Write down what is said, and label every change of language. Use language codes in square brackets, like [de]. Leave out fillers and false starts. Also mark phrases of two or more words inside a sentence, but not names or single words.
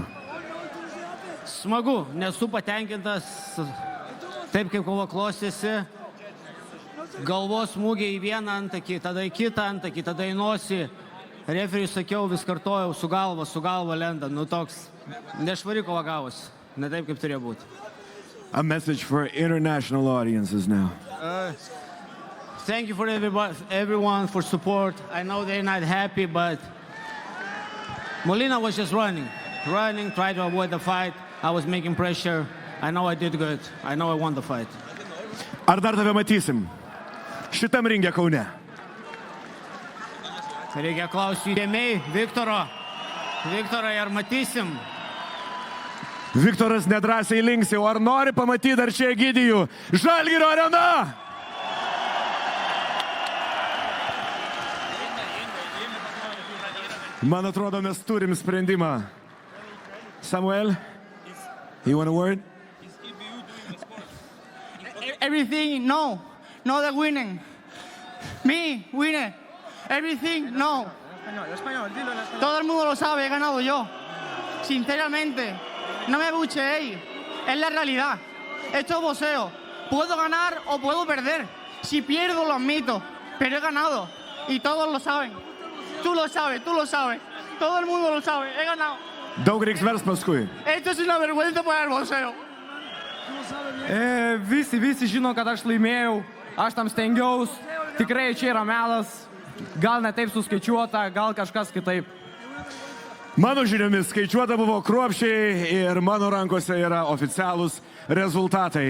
[lt] Smagu, nesu patenkintas taip, kaip kova klostėsi. Galvos smūgiai į vieną antakį, tada į kitą antakį, tada į nosį. Referiui sakiau, vis kartojau, su galva lenda. Nu toks nešvari kova gavosi, ne taip, kaip turėjo būti. [en] A message for international audiences now. Thank you for everyone for support. I know they're not happy, but Molina was just running, tried to avoid the fight. I was making pressure. I know I did good. I know I won the fight. [lt] Ar dar tave matysim šitam ringe Kaune? Reikia klausti dėmėjai Viktoro. Viktorai, ar matysim? Viktoras nedrąsiai linksi, o ar nori pamatyti dar čia Egidijų? Žalgirio arena! Man atrodo, mes turim sprendimą. [en] Samuel, you want a word? Everything, no. No the winning. Me, winner. Everything, no. [es] Todo el mundo lo sabe, he ganado yo. Sinceramente, no me bucheéis. Es la realidad. Esto es boxeo. Puedo ganar o puedo perder. Si pierdo, lo admito. Pero he ganado. Y todos lo saben. Tú lo sabes, tú lo sabes. Todo el mundo lo sabe. He ganado. [lt] Daug reiks vers paskui. [es] Esto es una vergüenza para el boxeo. [lt] Visi žino, kad aš laimėjau, aš tam stengiaus, tikrai čia yra melas, gal ne taip suskaičiuota, gal kažkas kitaip. Mano žiniomis skaičiuota buvo kruopščiai ir mano rankose yra oficialūs rezultatai.